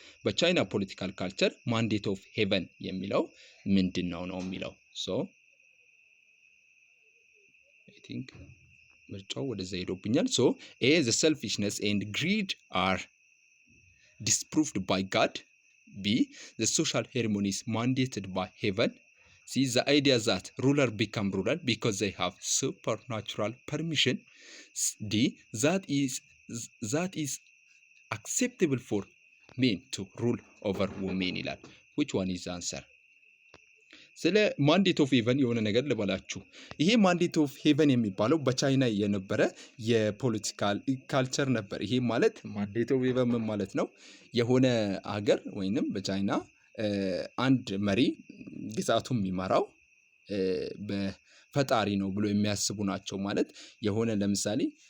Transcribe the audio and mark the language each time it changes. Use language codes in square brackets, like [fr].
[am] በቻይና ፖለቲካል ካልቸር ማንዴት ኦፍ ሄቨን የሚለው ምንድን ነው የሚለው። [en] አይ ቲንክ [am] ምርጫው ወደዛ ሄዶብኛል። [en] ኤ ዘ ሰልፊሽነስ ኤንድ ግሪድ አር disproved by God. B the social harmonies mandated by heaven. C the idea that ruler become ruler because they have supernatural permission. D that is acceptable for men to rule over women [am] ይላል። [en] which one is the answer? [am] ስለ ማንዴት ኦፍ ሄቨን የሆነ ነገር ልበላችሁ። ይሄ ማንዴት ኦፍ ሄቨን የሚባለው በቻይና የነበረ የፖለቲካል ካልቸር ነበር። ይሄ ማለት ማንዴት ኦፍ ሄቨን ምን ማለት ነው? የሆነ አገር ወይንም በቻይና አንድ መሪ ግዛቱን የሚመራው በፈጣሪ ነው ብሎ የሚያስቡ ናቸው። ማለት የሆነ ለምሳሌ